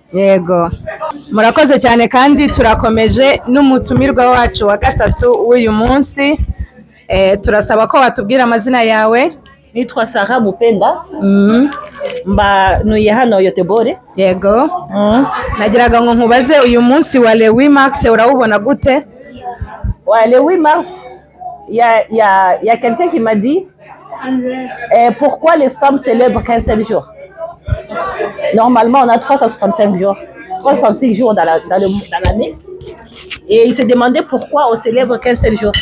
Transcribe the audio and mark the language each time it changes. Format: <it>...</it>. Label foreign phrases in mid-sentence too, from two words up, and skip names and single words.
<rw>Yego, murakoze cyane kandi turakomeje n'umutumirwa wacu wa gatatu w'uyu munsi. Turasaba ko watubwira amazina yawe. Nitwa Sarah Mupenda. Mba nuye hano Yotebore. Yego. Nagiraga ngo nkubaze uyu munsi wa</rw> <fr>le 8 mars</fr> <rw>urawubona gute?</rw> <fr>Ouais, le 8 mars, il y a quelqu'un qui m'a dit pourquoi les femmes célèbrent qu'un seul jour. Normalement, on a 365 jours, 365 jours dans l'année. Et il s'est demandé pourquoi on célèbre qu'un seul jour.</fr>